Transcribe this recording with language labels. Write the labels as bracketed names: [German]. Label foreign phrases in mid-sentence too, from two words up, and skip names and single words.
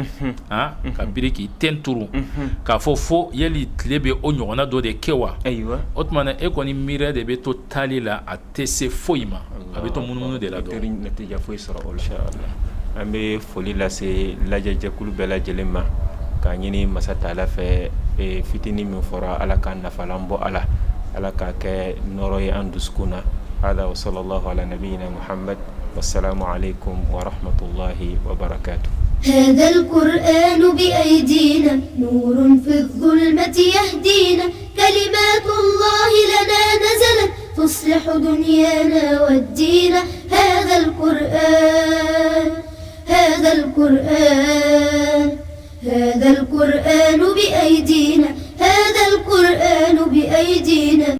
[Bambara] ka biri k'i ten turu k'a fɔ fo yali tile bɛ o ɲɔgɔnna dɔ de kɛ wa o tuma na e kɔni miiriya de bɛ to taali la a tɛ se foyi ma abe to munu de la do natija foyi sɔrɔ o la inshallah an bɛ foli lase lajɛjɛkulu bɛɛ lajɛlen ma k'a ɲini masa taala fɛ fitinin min fɔra ala ka nafalan bɔ ala ka kɛ nɔrɔ ye an dusukun na hada [Arabic] وصلى الله على نبينا محمد والسلام عليكم ورحمة الله وبركاته. هذا القرآن بأيدينا نور في الظلمة يهدينا كلمات الله لنا نزلت تصلح دنيانا والدين هذا القرآن بأيدينا هذا القرآن بأيدينا